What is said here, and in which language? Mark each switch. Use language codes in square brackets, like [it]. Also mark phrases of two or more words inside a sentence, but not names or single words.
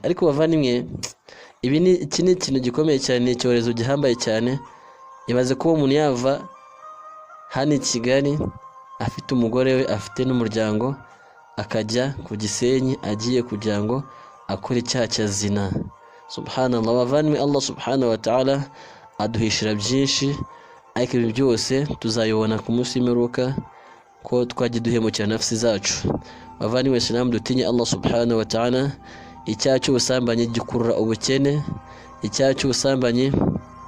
[rw] Ariko bavandimwe, iki ni ikintu gikomeye cyane, icyorezo gihambaye cyane. Ibaze kuba umuntu yava hano i Kigali afite umugore we, afite n'umuryango, akajya ku Gisenyi agiye kugira ngo akore icyaha cya zina. Subhanallah bavandimwe, Allah [ar] سبحانه وتعالى [rw] aduhishira byinshi, ariko ibi byose tuzayibona ku munsi w'imperuka ko twagiye duhemukira nafsi zacu. bavani we Islam dutinye Allah [ar] سبحانه وتعالى [rw] icyaha cy'ubusambanyi gikurura ubukene icyaha cy'ubusambanyi